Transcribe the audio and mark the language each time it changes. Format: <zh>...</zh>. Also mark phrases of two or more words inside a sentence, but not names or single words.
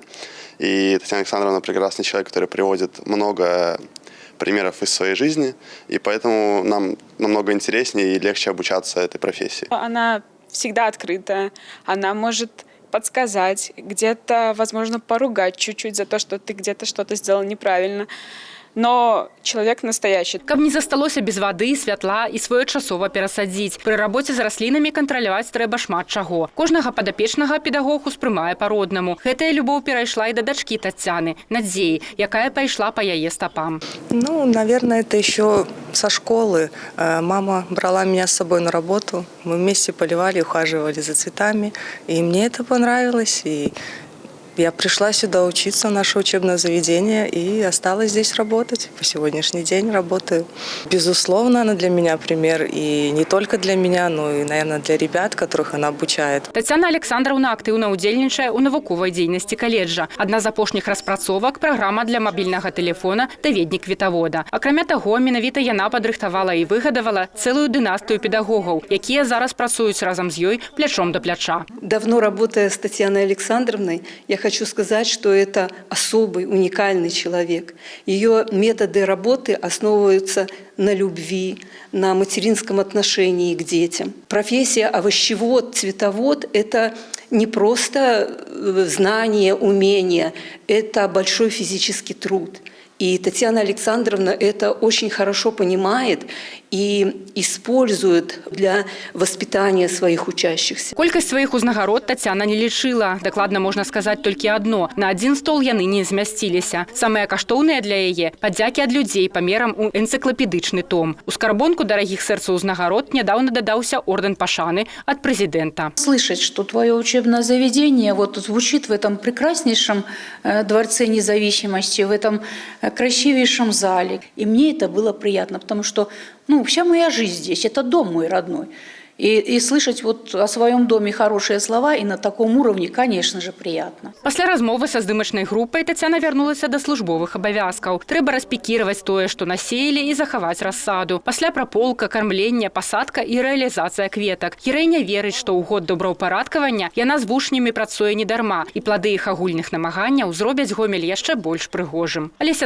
<ru>И Татьяна Александровна прекрасный человек, который приводит много примеров из своей жизни, и поэтому нам намного интереснее и легче обучаться этой профессии. Она всегда открытая, она может подсказать, где-то, возможно, поругать чуть-чуть за то, что ты где-то что-то сделал неправильно. Но человек настоящий.</ru> <be>Каб не засталося без вады, святла і своечасова перасадзіць. Пры рабоце з раслінамі кантраляваць трэба шмат чаго. Кожнага падапечнага педагог успрымае па-роднаму. Гэтая любоў перайшла і да дачкі Тацяны, Надзеі, якая пайшла па яе стапам.</be> <ru>Наверное, это еще со школы. Мама брала меня с собой на работу. Мы вместе поливали, ухаживали за цветами. И мне это понравилось. И я пришла сюда учиться в наше учебное заведение и осталась здесь работать. По сегодняшний день работаю. Безусловно, она для меня пример. И не только для меня, но и, наверное, для ребят, которых она обучает.</ru> <be>Тацяна Александровна актыўна ўдзельнічае ў навуковай дзейнасці каледжа. Адна з апошніх распрацовак – праграма для мабільнага тэлефона «Даведнік кветавода». Акрамя таго, менавіта яна падрыхтавала і выгадавала цэлую дынастыю педагогаў, якія зараз працуюць разам з ёй плячом да пляча.</be> <ru>Давно работая с Татьяной Александровной, я хочу сказать, что это особый, уникальный человек. Ее методы работы основываются на любви, на материнском отношении к детям. Профессия овощевод, цветовод – это не просто знание, умение, это большой физический труд. И Татьяна Александровна это очень хорошо понимает и использует для воспитания своих учащихся.</ru> <be>Колькасць сваіх узнагарод Тацяна не лічыла. Дакладна можна сказаць толькі адно. На адзін стол яны не змясціліся. Самыя каштоўныя для яе – падзякі ад людзей памерам у энцыклапедычны том. У скарбонку дарагіх сэрцу узнагарод нядаўна дадаўся ордэн пашаны ад прэзідэнта.</be> <ru>Слышать, что твое учебное заведение вот звучит в этом прекраснейшем дворце независимости, в этом красивейшем зале. И мне это было приятно, потому что вся моя жизнь здесь, это дом мой родной. И слышать вот о своем доме хорошие слова и на таком уровне, конечно же, приятно.</ru> <be>Пасля размовы са здымачнай групай Тацяна вярнулася да службовых абавязкаў. Трэба распікіраваць тое, што насеялі, і захаваць рассаду. Пасля праполка, кармлення, пасадка і рэалізацыя кветак. Гераіня верыць, што ў год добраўпарадкавання яна з вучнямі працуе недарма, і плады іх агульных намаганняў зробяць Гомель яшчэ больш прыгожым.</be>